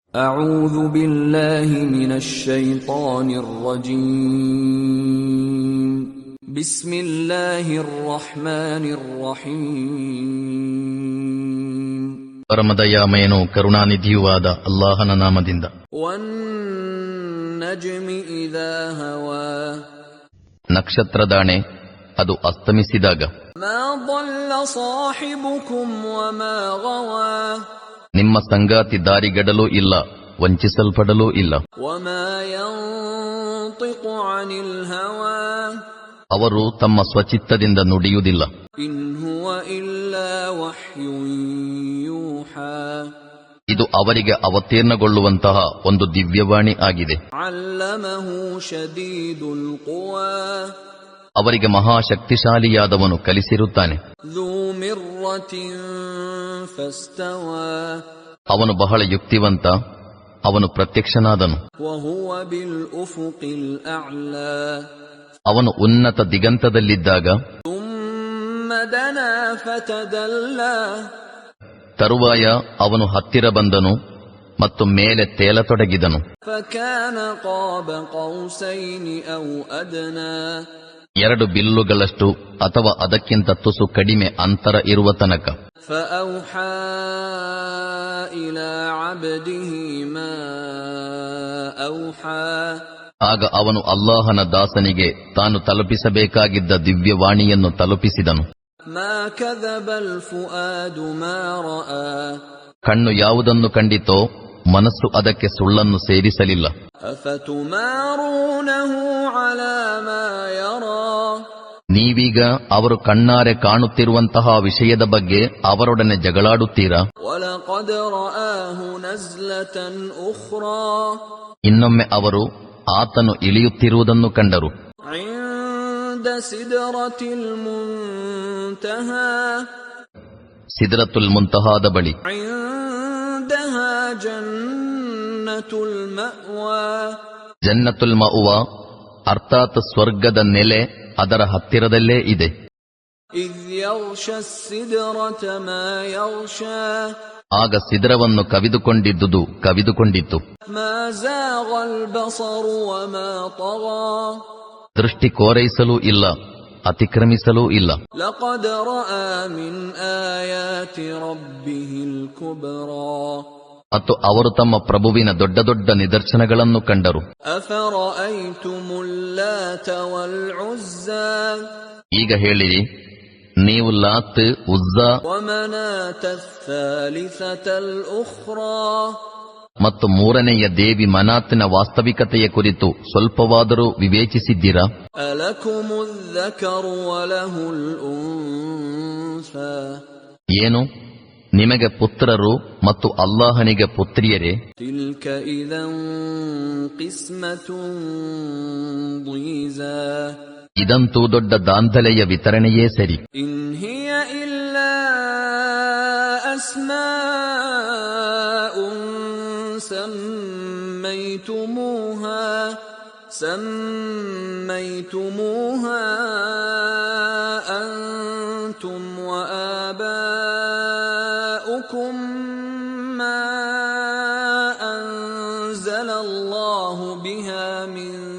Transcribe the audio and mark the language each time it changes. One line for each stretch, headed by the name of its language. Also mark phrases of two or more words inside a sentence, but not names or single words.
Arabic: أعوذ بالله من الشيطان الرجيم بسم الله الرحمن الرحيم
Kannada: ಪರಮದಯಾಮಯನೂ ಕರುಣಾನಿಧಿಯೂ ಆದ ಅಲ್ಲಾಹನ ನಾಮದಿಂದ.
Arabic: والنجم إذا هوى
Kannada: ನಕ್ಷತ್ರದಾಣೆ, ಅದು ಅಸ್ತಮಿಸಿದಾಗ.
Arabic: ما ضل صاحبكم وما غوى
Kannada: ನಿಮ್ಮ ಸಂಗಾತಿ ದಾರಿಗೆಡಲೂ ಇಲ್ಲ, ವಂಚಿಸಲ್ಪಡಲೂ ಇಲ್ಲ.
Arabic: وما ينطق عن الهوى
Kannada: ಅವರು ತಮ್ಮ ಸ್ವಚಿತ್ತದಿಂದ ನುಡಿಯುವುದಿಲ್ಲ.
Arabic: إن هو إلا وحي يوحى
Kannada: ಇದು ಅವರಿಗೆ ಅವತೀರ್ಣಗೊಳ್ಳುವಂತಹ ಒಂದು ದಿವ್ಯವಾಣಿ ಆಗಿದೆ.
Arabic: علمه شديد القوى
Kannada: ಅವರಿಗೆ ಮಹಾಶಕ್ತಿಶಾಲಿಯಾದವನು ಕಲಿಸಿರುತ್ತಾನೆ.
Arabic: ذو مرة فاستوى
Kannada: ಅವನು ಬಹಳ ಯುಕ್ತಿವಂತ, ಅವನು ಪ್ರತ್ಯಕ್ಷನಾದನು.
Arabic: وهو بالأفق الأعلى
Kannada: ಅವನು ಉನ್ನತ ದಿಗಂತದಲ್ಲಿದ್ದಾಗ.
Arabic: ثم دنا فتدلى
Kannada: ತರುವಾಯ ಅವನು ಹತ್ತಿರ ಬಂದನು ಮತ್ತು ಮೇಲೆ ತೇಲತೊಡಗಿದನು.
Arabic: فكان قاب قوسين أو أدنى
Kannada: ಎರಡು ಬಿಲ್ಲುಗಳಷ್ಟು ಅಥವಾ ಅದಕ್ಕಿಂತ ತುಸು ಕಡಿಮೆ ಅಂತರ ಇರುವ ತನಕ.
Arabic: فأوحى إلى عبده ما أوحى
Kannada: ಆಗ ಅವನು ಅಲ್ಲಾಹನ ದಾಸನಿಗೆ ತಾನು ತಲುಪಿಸಬೇಕಾಗಿದ್ದ ದಿವ್ಯವಾಣಿಯನ್ನು ತಲುಪಿಸಿದನು.
Arabic: ما كذب الفؤاد ما رأى
Kannada: ಕಣ್ಣು ಯಾವುದನ್ನು ಕಂಡಿತೋ ಮನಸ್ಸು ಅದಕ್ಕೆ ಸುಳ್ಳನ್ನು ಸೇರಿಸಲಿಲ್ಲ.
Arabic: أفتمارونه على ما يرى
Kannada: ನೀವೀಗ ಅವರು ಕಣ್ಣಾರೆ ಕಾಣುತ್ತಿರುವಂತಹ ವಿಷಯದ ಬಗ್ಗೆ ಅವರೊಡನೆ ಜಗಳಾಡುತ್ತೀರಾ?
Arabic: ولقد رآه نزلة أخرى
Kannada: ಇನ್ನೊಮ್ಮೆ ಅವರು ಆತನು ಇಳಿಯುತ್ತಿರುವುದನ್ನು ಕಂಡರು.
Arabic: عند سدرة المنتهى
Kannada: ಸಿದ್ರತುಲ್ ಮುಂತಹಾದ ಬಳಿ.
Arabic: عندها جنة المأوى
Kannada: ಜನ್ನತುಲ್ ಮಅವ ಅರ್ಥಾತ್ ಸ್ವರ್ಗದ ನೆಲೆ ಅದರ ಹತ್ತಿರದಲ್ಲೇ ಇದೆ.
Arabic: إذ يغشى السدرة ما يغشى
Kannada: ಆಗ ಸಿದ್ರವನ್ನು ಕವಿದುಕೊಂಡಿದ್ದುದು ಕವಿದುಕೊಂಡಿತ್ತು.
Arabic: ما زاغ البصر وما طغى
Kannada: ದೃಷ್ಟಿ ಕೋರೈಸಲೂ ಇಲ್ಲ, ಅತಿಕ್ರಮಿಸಲೂ ಇಲ್ಲ.
Arabic: لقد رأى من آيات ربه الكبرى
Kannada: ಮತ್ತು ಅವರು ತಮ್ಮ ಪ್ರಭುವಿನ ದೊಡ್ಡ ದೊಡ್ಡ ನಿದರ್ಶನಗಳನ್ನು ಕಂಡರು.
Arabic: أفرأيتم اللات والعزى
Kannada: ಈಗ ಹೇಳಿರಿ, ನೀವು ಲಾತ್, ಉಜ್ಜಾ
Arabic: ومناة الثالثة الأخرى
Kannada: ಮತ್ತು ಮೂರನೆಯ ದೇವಿ ಮನಾತಿನ ವಾಸ್ತವಿಕತೆಯ ಕುರಿತು ಸ್ವಲ್ಪವಾದರೂ ವಿವೇಚಿಸಿದ್ದೀರಾ?
Arabic: ألكم الذكر وله الأنثى
Kannada: ಏನು, ನಿಮಗೆ ಪುತ್ರರು ಮತ್ತು ಅಲ್ಲಾಹನಿಗೆ ಪುತ್ರಿಯರೇ?
Arabic: تلك إذا قسمة ضيزى
Kannada: ಇದಂತೂ ದೊಡ್ಡ ದಾಂಧಲೆಯ ವಿತರಣೆಯೇ ಸರಿ.
Arabic: إن هي إلا أسماء سميتموها أنتم وآباؤكم ما أنزل الله بها من